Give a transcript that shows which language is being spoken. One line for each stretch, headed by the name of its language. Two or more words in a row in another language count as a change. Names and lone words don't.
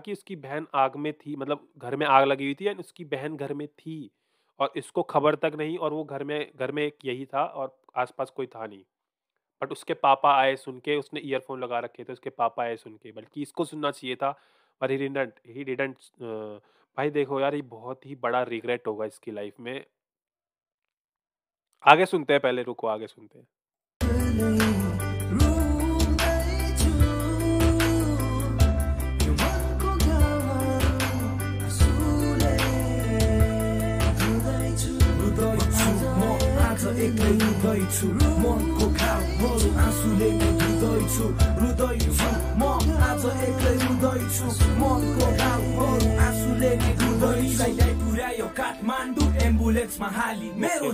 Hindi: कि उसकी बहन आग में थी मतलब घर में आग लगी हुई थी एंड उसकी बहन घर में थी और इसको खबर तक नहीं और वो घर में एक यही था और आसपास कोई था नहीं बट उसके पापा आए सुन के उसने ईयरफोन लगा रखे थे उसके पापा आए सुन के बल्कि इसको सुनना चाहिए था पर
English: he didn't
Hindi: भाई देखो यार ये बहुत ही बड़ा रिग्रेट होगा इसकी लाइफ में आगे सुनते हैं पहले रुको आगे सुनते हैं
Nepali: एक्लै रुँदैछु मनको घाउहरू आँसुले धुँदैछु रुँदैछु म आज एक्लै रुँदैछु मनको घाउहरू आँसुले धुँदैछु पुर्यायो काठमाडौँ एम्बुलेन्समा हाली मेरो